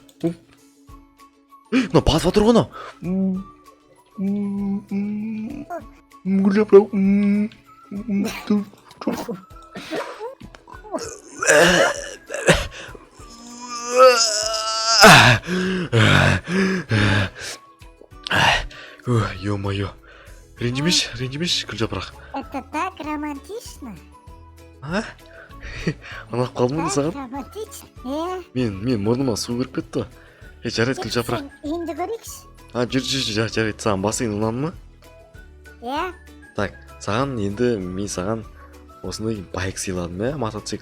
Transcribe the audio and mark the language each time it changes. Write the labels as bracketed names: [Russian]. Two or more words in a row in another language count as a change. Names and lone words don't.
[Kazakh] Мына батып тұр ғой, Гүлжапырақ. [Russian] Ё-моё. [Kazakh] Ренжімеш, Гүлжапырақ. [Russian] Это так романтично. [Kazakh] Ұнап қалды ма саған? [Russian] Романтично. [Kazakh] Мен мұрныма су кіріп кетті. Жарайды, Гүлжапырақ. Енді көрейікші. Жүр, жарайды. Саған бассейн ұнады ма? Иә. Так, саған енді мен саған осындай байк сыйладым, мотоцикл.